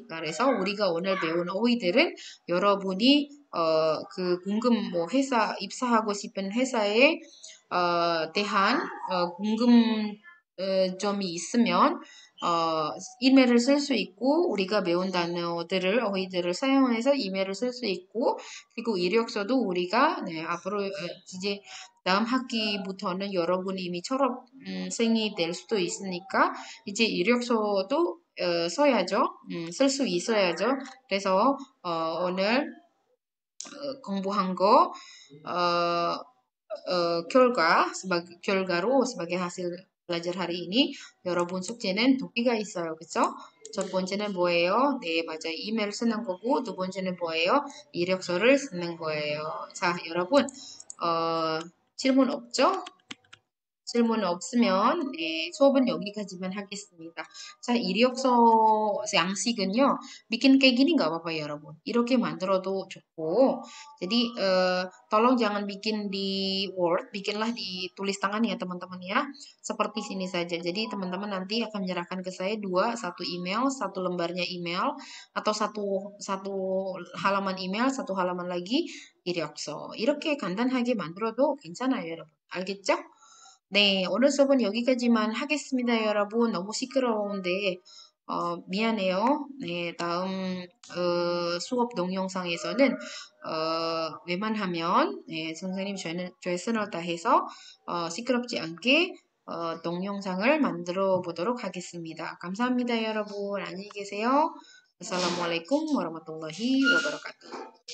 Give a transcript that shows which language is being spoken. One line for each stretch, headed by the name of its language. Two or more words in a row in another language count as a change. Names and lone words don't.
Korean: 그래서 우리가 오늘 배운 어휘들은 여러분이 회사 입사하고 싶은 회사에 대한 궁금점이 있으면 이메일을 쓸 수 있고 우리가 배운 단어들을 어휘들을 사용해서 이메일을 쓸 수 있고 그리고 이력서도 우리가 네, 앞으로 이제 다음 학기부터는 여러분이 이미 졸업생이 될 수도 있으니까 이제 이력서도 써야죠. 쓸 수 있어야죠. 그래서 오늘 공부한 거 결과로
Indonesian: sebagai hasil belajar hari ini
Korean: 여러분 숙제는 두 개가 있어요. 그쵸? 첫 번째는 뭐예요? 네, 맞아요. 이메일 쓰는 거고 두 번째는 뭐예요? 이력서를 쓰는 거예요. 자, 여러분 질문 없죠? 질문 없으면 네, 수업은 여기까지만 하겠습니다. 자, 이력서 양식은요.
Indonesian: bikin kayak gini nggak apa-apa ya,
Korean: 여러분. 이렇게 만들어도 좋고.
Indonesian: Jadi tolong jangan bikin di Word, bikinlah di tulis tangan ya, teman-teman ya. Seperti sini saja. Jadi teman-teman nanti akan menyerahkan ke saya satu email, satu lembarnya email atau satu halaman email, satu halaman lagi 이력서.
Korean: 이렇게 간단하게 만들어도 괜찮아요, 여러분. 알겠죠? 네, 오늘 수업은 여기까지만 하겠습니다, 여러분. 너무 시끄러운데, 미안해요. 네, 다음, 수업 동영상에서는, 웬만하면, 네, 선생님 최선을 다해서, 시끄럽지 않게, 동영상을 만들어 보도록 하겠습니다. 감사합니다, 여러분. 안녕히 계세요.
Arabic: السلام عليكم ورحمة الله وبركاته.